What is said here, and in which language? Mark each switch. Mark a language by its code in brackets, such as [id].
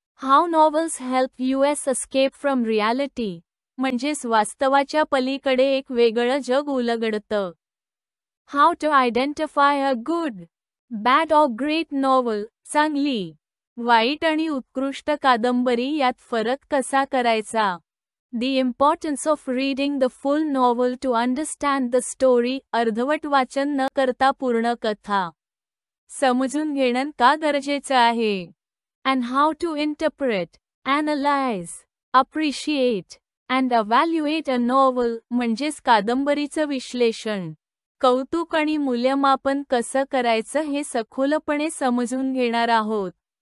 [en] how novels help us escape from reality [mr] म्हणजेच वास्तवाच्या पलीकडे एक वेगळं जग उलगडतं. [en] how to identify a good, bad or great novel, [mr] चांगली, वाईट आणि उत्कृष्ट कादंबरी यात फरक कसा करायचा. [en] The importance of reading the full novel to understand the story. [mr] अर्धवट वाचन न करता पूर्ण कथा समजून घेणं का गरजेचं आहे. [en] And how to interpret, analyze, appreciate, and evaluate a novel [mr] म्हणजेच कादंबरीचं विश्लेषण, कौतुक आणि मूल्यमापन कसं करायचं हे सखोलपणे समजून घेणार आहोत.